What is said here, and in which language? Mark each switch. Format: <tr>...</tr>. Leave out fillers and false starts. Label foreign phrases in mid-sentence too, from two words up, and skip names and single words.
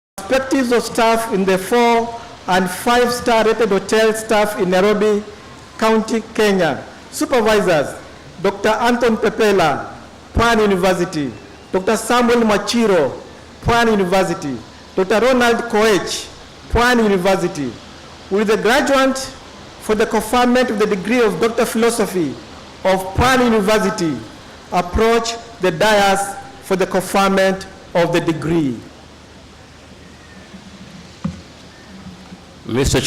<en>perspectives of staff in the 4- and 5-star rated hotel staff in Nairobi County, Kenya. Supervisors, Dr. Anton Pepela, Pwani University, Dr. Samuel Machiro, Pwani University, Dr. Ronald Koech, Pwani University. Will the graduate for the conferment of the degree of Doctor of Philosophy of Pwani University approach the dais for the conferment of the degree? Mr.</en>